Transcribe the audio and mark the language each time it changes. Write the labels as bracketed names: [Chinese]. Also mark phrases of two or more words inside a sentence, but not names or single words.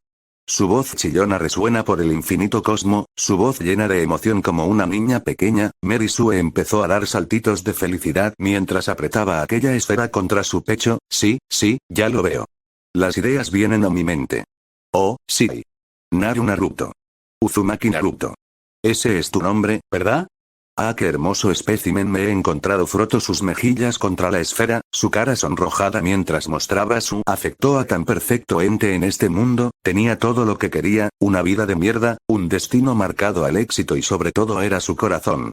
[Spanish] Su voz chillona resuena por el infinito cosmo, su voz llena de emoción como una niña pequeña. Mary Sue empezó a dar saltitos de felicidad mientras apretaba aquella esfera contra su pecho. Sí, ya lo veo. Las ideas vienen a mi mente. Oh, sí. Naruto. Uzumaki Naruto. Ese es tu nombre, ¿verdad? Ah, qué hermoso espécimen me he encontrado. Frotó sus mejillas contra la esfera, su cara sonrojada mientras mostraba su afecto a tan perfecto ente en este mundo. Tenía todo lo que quería, una vida de mierda, un destino marcado al éxito y sobre todo era su corazón.